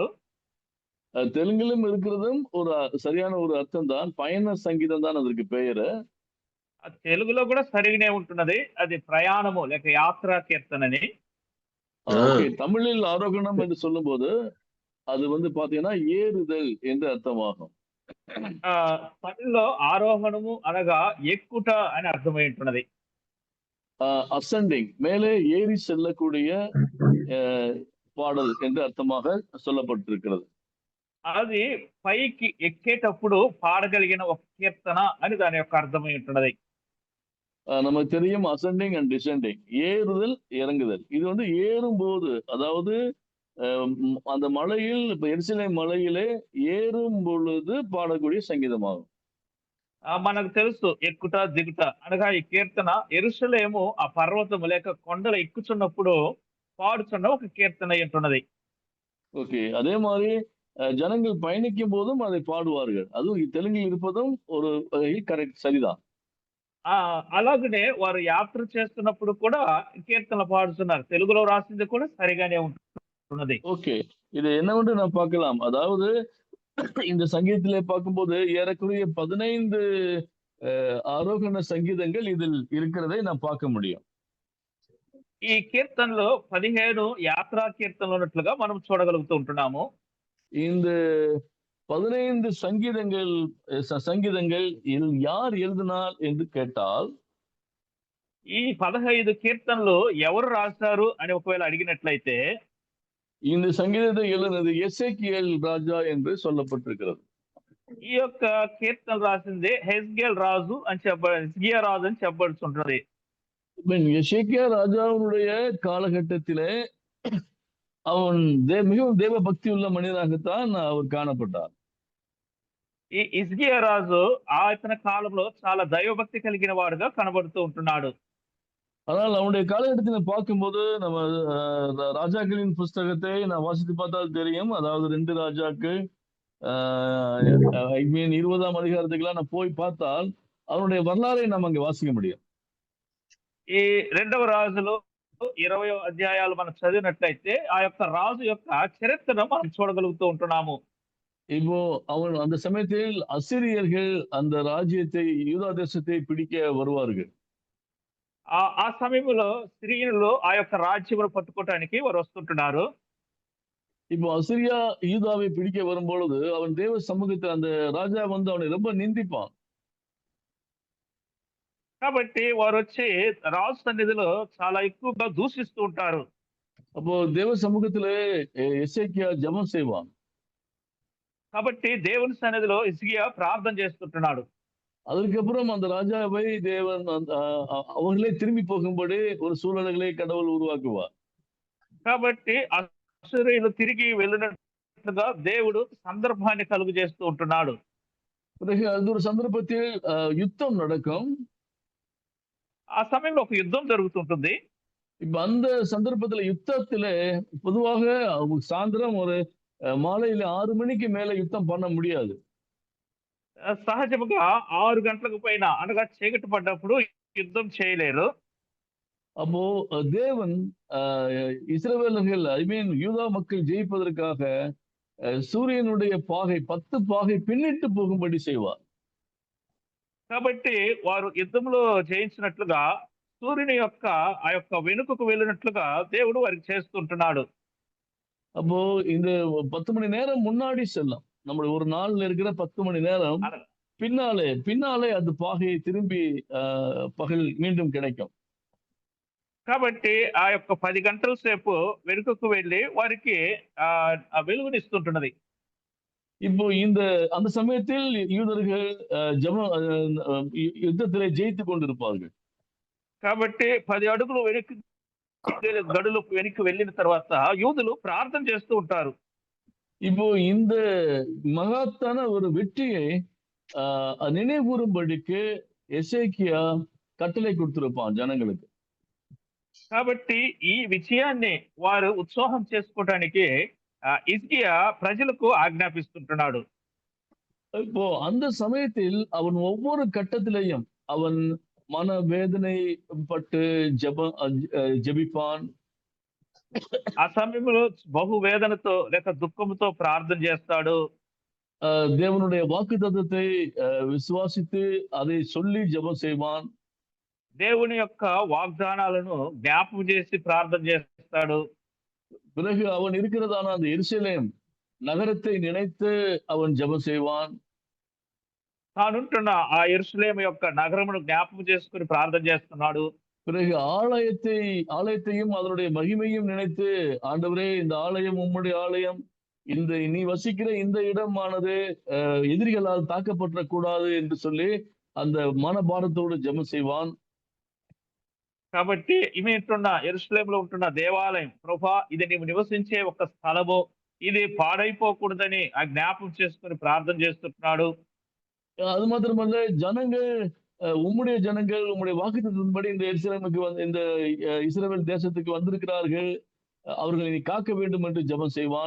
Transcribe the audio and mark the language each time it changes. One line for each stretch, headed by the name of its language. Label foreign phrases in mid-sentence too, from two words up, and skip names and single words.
Tamil: தெலுங்கிலும் இருக்கிறதும் ஒரு சரியான ஒரு அர்த்தம் தான். பயண சங்கீதம் தான் அதற்கு பெயரு.
Telugu: తెలుగులో కూడా సరిగానే ఉంటున్నది. అది ప్రయాణము లేక యాత్రా కీర్తనని.
Tamil: ஓகே, தமிழில் ஆரோகணம் என்று சொல்லும்போது அது வந்து பாத்தீங்கன்னா ஏறுதல் என்று அர்த்தமாகும்.
Telugu: తమిళ్లో ఆరోహణము అనగా ఎక్కుట అని అర్థమై ఉంటున్నది.
Tamil: அசெண்டிங் மேலே ஏறி செல்லக்கூடிய பாடல் என்று அர்த்தமாக சொல்லப்பட்டிருக்கிறது.
Telugu: అది పైకి ఎక్కేటప్పుడు పాడగలిగిన ఒక కీర్తన అని దాని యొక్క అర్థమై ఉంటున్నది.
Tamil: நமக்கு தெரியும்
English: ascending and descending,
Tamil: ஏறுதல் இறங்குதல். இது வந்து ஏறும்போது, அதாவது அந்த மலையில் இப்ப எருசலேம் மலையிலே ஏறும் பொழுது பாடக்கூடிய சங்கீதமாகும்.
Telugu: మనకు తెలుసు ఎక్కుట దిగుట అనగా ఈ కీర్తన యెరూషలేము ఆ పర్వతము లేక కొండలు ఎక్కుచున్నప్పుడు పాడుచున్న ఒక కీర్తన అయి ఉంటున్నది.
Tamil: ஓகே, அதே மாதிரி ஜனங்கள் பயணிக்கும் போதும் அதை பாடுவார்கள். அதுவும் தெலுங்கில் இருப்பதும் ஒரு கரெக்ட், சரிதான்.
Telugu: అలాగనే వారు యాత్ర చేస్తున్నప్పుడు కూడా కీర్తన పాడుతున్నారు. తెలుగులో రాసింది కూడా సరిగానే ఉంటున్నది.
Tamil: ஓகே, இது என்னவென்று நாம் பார்க்கலாம். அதாவது இந்த சங்கீதத்திலே பார்க்கும்போது ஏறக்குறைய 15 ஆரோகண சங்கீதங்கள் இதில் இருக்கிறதை நாம் பார்க்க முடியும்.
Telugu: ఈ కీర్తనలో 15 యాత్రా కీర్తనలు ఉన్నట్లుగా మనం చూడగలుగుతూ ఉంటున్నాము.
Tamil: இந்த 15 சங்கீதங்கள் யார் எழுதினார் என்று கேட்டால்,
Telugu: ఈ 15 కీర్తనలు ఎవరు రాశారు అని ఒకవేళ అడిగినట్లయితే
Tamil: இந்த சங்கீதத்தை எழுதினது எசேக்கியேல் ராஜா என்று சொல்லப்பட்டிருக்கிறது.
Telugu: ఈ యొక్క కీర్తనలు రాసింది హెజ్కేల్ రాజు అని హిజ్కియా రాజు అని చెప్పబడుతుంటది.
Tamil: எசேக்கியா ராஜாவுடைய காலகட்டத்திலே அவன் மிகவும் தேவ பக்தி உள்ள மனிதனாகத்தான் அவர் காணப்பட்டார்.
Telugu: ఈ హిజ్కియా రాజు ఇతని కాలంలో చాలా దైవభక్తి కలిగిన వాడుగా కనబడుతూ ఉంటున్నాడు.
Tamil: ஆனால் அவனுடைய காலகட்டத்தில் பார்க்கும்போது நம்ம ராஜாக்களின் புஸ்தகத்தை நான் வாசித்து பார்த்தால் தெரியும். அதாவது 2 ராஜாக்கள் 20ஆம் அதிகாரத்துக்கெல்லாம் நான் போய் பார்த்தால் அவனுடைய வரலாறை நாம் அங்கே வாசிக்க முடியும்.
Telugu: ఈ 2వ రాజులు 20 అధ్యాయాలు మనం చదివినట్లయితే ఆ యొక్క రాజు యొక్క చరిత్రను మనం చూడగలుగుతూ ఉంటున్నాము.
Tamil: இப்போ அவன் அந்த சமயத்தில் அசிரியர்கள் அந்த ராஜ்யத்தை, யூதா தேசத்தை பிடிக்க வருவார்கள்.
Telugu: ఆ సమయంలో సిరియన్లు ఆ యొక్క రాజ్యమును పట్టుకోవడానికి వారు వస్తుంటున్నారు.
Tamil: இப்போ அசிரியா யூதாவை பிடிக்க வரும்பொழுது அவன் தேவ சமூகத்தில் அந்த ராஜா வந்து அவனை ரொம்ப நிந்திப்பான்.
Telugu: కాబట్టి వారు వచ్చి రాజు సన్నిధిలో చాలా ఎక్కువగా దూషిస్తూ ఉంటారు.
Tamil: அப்போ தேவ சமூகத்திலே எசேக்கியா ஜெபம் செய்வான்.
Telugu: కాబట్టి దేవుని సన్నిధిలో హిజ్కియా ప్రార్థన చేస్తుంటున్నాడు.
Tamil: அதுக்கப்புறம் அந்த ராஜாவை தேவன் அவர்களே திரும்பி போகும்படி ஒரு சூழ்நிலைகளை கடவுள் உருவாக்குவார்.
Telugu: కాబట్టి అశ్షూరీయులు తిరిగి వెళ్ళినట్లుగా దేవుడు సందర్భాన్ని కలుగు చేస్తూ ఉంటున్నాడు.
Tamil: பிறகு அது ஒரு சந்தர்ப்பத்தில் யுத்தம் நடக்கும்.
Telugu: ఆ సమయంలో ఒక యుద్ధం జరుగుతుంటుంది.
Tamil: இப்ப அந்த சந்தர்ப்பத்துல யுத்தத்துல பொதுவாக சாயந்தரம் ஒரு மாலையில 6 மணிக்கு மேல யுத்தம் பண்ண முடியாது.
Telugu: సహజముగా 6 గంటలకు పైన అనగా చీకటి పడ్డప్పుడు యుద్ధం చేయలేరు.
Tamil: அப்போ தேவன் இஸ்ரவேலர்கள் யூதா மக்கள் ஜெயிப்பதற்காக சூரியனுடைய பாகை 10 பாகை பின்னிட்டு போகும்படி செய்வார்.
Telugu: కాబట్టి వారు యుద్ధంలో జయించినట్లుగా సూర్యుని యొక్క ఆ యొక్క వెనుకకు వెళ్ళినట్లుగా దేవుడు వారికి చేస్తుంటున్నాడు.
Tamil: அப்போ இந்த 10 மணி நேரம் முன்னாடி செல்லும். நம்முடைய ஒரு நாள்ல இருக்கிற 10 மணி நேரம் பின்னாலே அந்த பாகை திரும்பி పగల్ மீண்டும் கிடைக்கும்.
Telugu: కాబట్టి ఆ యొక్క 10 గంటల సేపు వెనుకకు వెళ్ళి వారికి వెలుగునిస్తుంటున్నది.
Tamil: இப்போ அந்த சமயத்தில் யூதர்கள் யுத்தத்திலே ஜெயித்துக் கொண்டிருப்பார்கள்.
Telugu: కాబట్టి 10 అడుగులు వెనక్కి గడులు వెనక్కి వెళ్ళిన తర్వాత యూదులు ప్రార్థన చేస్తూ ఉంటారు.
Tamil: இப்போ இந்த மகத்தான ஒரு வெற்றியை நினைவுறும்படிக்கு எசேக்கியா கட்டளை கொடுத்திருப்பான் ஜனங்களுக்கு.
Telugu: కాబట్టి ఈ విజయాన్ని వారు ఉత్సాహం చేసుకోవడానికి హిజ్కియా ప్రజలకు ఆజ్ఞాపిస్తుంటున్నాడు.
Tamil: இப்போ அந்த சமயத்தில் அவன் ஒவ்வொரு கட்டத்திலையும் அவன் மன வேதனை பட்டு జபிப்பான்.
Telugu: ఆ సమయంలో బహు వేదనతో లేక దుఃఖంతో ప్రార్థన చేస్తాడు.
Tamil: தேவனுடைய வாக்குத்தத்தத்தை விசுவாசித்து அதை சொல்லி ஜெபம் செய்வான்.
Telugu: దేవుని యొక్క వాగ్దానాలను జ్ఞాపకం చేసి ప్రార్థన చేస్తాడు.
Tamil: பிறகு அவன் இருக்கிறதான அந்த எருசலேம் நகரத்தை நினைத்து அவன் ஜெபம் செய்வான்.
Telugu: తానుంటున్న ఆ యెరూషలేము యొక్క నగరమును జ్ఞాపకం చేసుకుని ప్రార్థన చేస్తున్నాడు.
Tamil: பிறகு ஆலயத்தையும் அதனுடைய மகிமையும் நினைத்து, ஆண்டவரே இந்த ஆலயம் உம்முடைய ஆலயம், நீ வசிக்கிற இந்த இடமானது எதிரிகளால் தாக்கப்படக் கூடாது என்று சொல்லி அந்த மனபாரத்தோடு ஜெபம் செய்வான்.
Telugu: కాబట్టి ఈమె ఉంటున్న యెరూషలేములో ఉంటున్న దేవాలయం, ప్రభువా ఇది నీవు నివసించే ఒక స్థలము, ఇది పాడైపోకూడదని ఆ జ్ఞాపకం చేసుకుని ప్రార్థన చేస్తున్నాడు.
Tamil: அது மாத்திரமல்ல, உம்முடைய ஜனங்கள் உம்முடைய வாக்குத்தத்தத்தின்படி இந்த எருசலேமுக்கு இந்த இஸ்ரவேல் தேசத்துக்கு வந்திருக்கிறார்கள், அவர்களை நீ காக்க வேண்டும் என்று ஜெபம் செய்வான்.